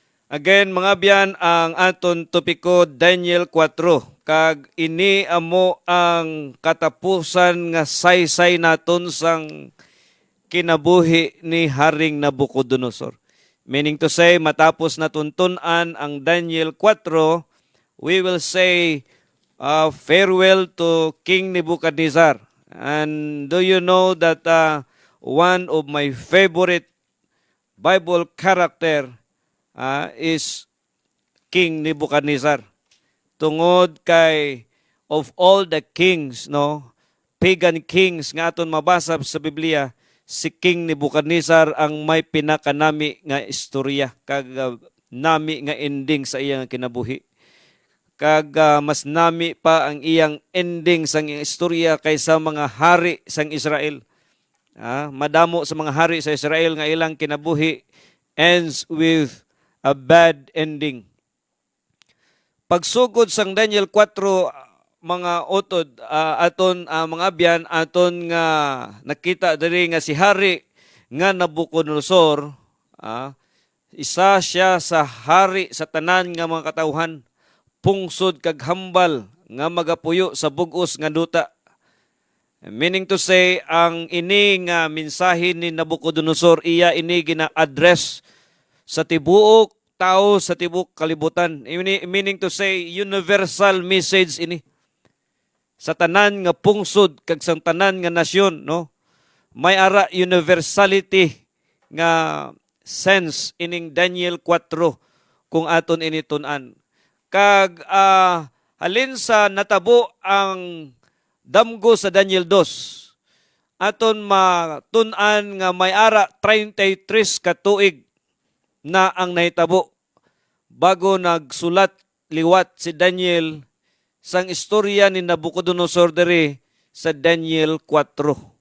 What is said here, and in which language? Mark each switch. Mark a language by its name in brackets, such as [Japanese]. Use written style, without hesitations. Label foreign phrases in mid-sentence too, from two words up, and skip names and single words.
[Hiligaynon] Again, mga biyan, ang aton topiko Daniel 4. Kag ini amo ang katapusan nga saysay naton sang kinabuhi ni Haring Nabucodonosor. [English] Meaning to say, [Hiligaynon] matapos natuntun-an ang [English] Daniel 4, we will say farewell to King Nebuchadnezzar. And do you know that one of my favorite Bible character is King Nebuchadnezzar. [Hiligaynon] Tungod kay [English] of all the kings, [Hiligaynon] no, [English] pagan kings [Hiligaynon] nga aton mabasa sa Biblia, si King Nebuchadnezzar ang may pinakanami nga istorya kag nami nga ending sa iyang kinabuhi. Kag mas nami pa ang iyang ending sang iyang istorya kaysa mga hari sang Israel. Madamo sa mga hari sa Israel nga ilang kinabuhi [English] ends with a bad ending. [Hiligaynon] Pagsugod sang Daniel 4, mga utod, aton mga abyan, aton nga nakita diri nga si hari nga Nabucodonosor, isa siya sa hari sa tanan nga mga katawhan, pungsod kag hambal nga magapuyo sa bug-os nga duta. [English] Meaning to say, [Hiligaynon] ang ini nga mensahe ni Nabucodonosor, iya ini gina-address sa tibuok tao sa tibuok kalibutan. [English] Meaning to say, universal message ini. [Hiligaynon] Sa tanan nga pungsod kag sa tanan nga nasyon, no? May ara universality nga sense ining Daniel 4 kung aton ini tun-an. Kag halin sa natabo ang damgo sa Daniel 2, aton matun-an nga may ara 33 ka tuig na ang nahitabo bago nagsulat liwat si Daniel sang istorya ni Nabucodonosor diri sa Daniel 4.